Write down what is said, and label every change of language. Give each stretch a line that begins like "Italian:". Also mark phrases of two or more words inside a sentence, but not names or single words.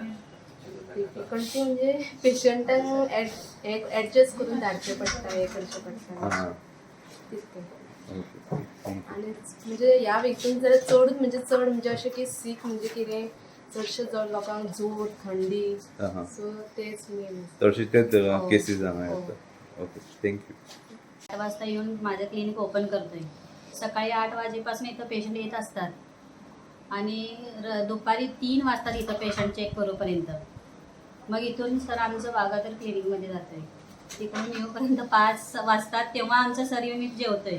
Konkani: डिफिकल्टी म्हणजे पेशंटांक ऍडजस्ट करून धाडचे पडटा हे करचे पडटा हां तितकें.
English: okay thank you.
Konkani: आनी म्हणजे ह्या व्यक्तीन जाल्यार चड म्हणजे अशें की सीक म्हणजे कितें चडशे जड लोकांक जोर थंडी हां सो तेच मेन. चडशे तेच हो. केसीस हांगा हो. येता.
English: okay thank you.
Marathi: 8 वाजता येऊन माझं
English: clinic open
Marathi: करतोय. सकाळी 8 वाजेपासून इथं पेशंट येत असतात आणि दुपारी 3 वाजता इथं पेशंट चेक करूपर्यंत. मग इथून सर आमचं वाघातर क्लिनिकमध्ये जातोय. तिकडून येऊपर्यंत 5 वाजतात, तेव्हा आमचं सर येऊन इथं जेवतोय.